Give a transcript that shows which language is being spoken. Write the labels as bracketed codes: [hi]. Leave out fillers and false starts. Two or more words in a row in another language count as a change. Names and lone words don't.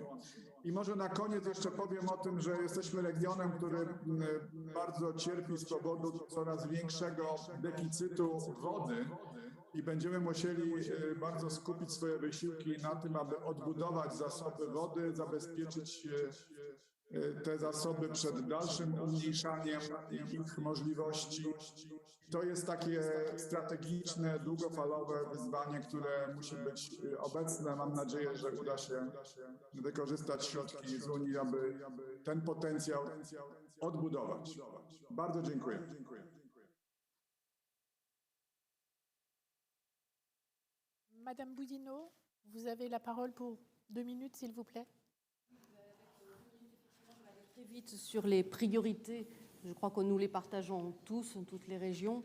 [pl] I może na koniec jeszcze powiem o tym, że jesteśmy regionem, który bardzo cierpi z powodu coraz większego deficytu wody i będziemy musieli bardzo skupić swoje wysiłki na tym, aby odbudować zasoby wody, zabezpieczyć te zasoby przed dalszym umniejszaniem ich możliwości. To jest takie strategiczne, długofalowe wyzwanie, które musi być obecne. Mam nadzieję, że uda się wykorzystać środki z Unii, aby ten potencjał odbudować. Bardzo dziękuję. [fr] Madame Boudineau, vous avez la parole pour 2 minutes, s'il vous plaît. Très vite sur les priorités. Je crois que nous les partageons tous, toutes les régions.